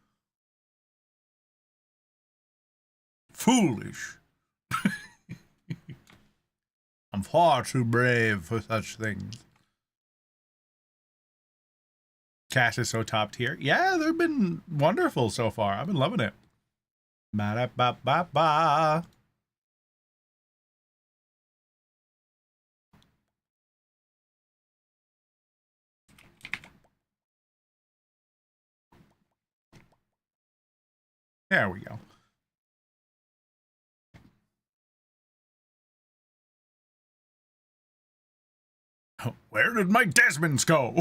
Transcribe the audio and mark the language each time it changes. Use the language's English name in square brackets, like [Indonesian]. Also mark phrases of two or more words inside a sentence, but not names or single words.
[English] Foolish. I'm far too brave for such things. Cast is so top tier. Yeah, they've been wonderful so far. I've been loving it. Ba-da-ba-ba-ba. There we go. Where did my Desmonds go?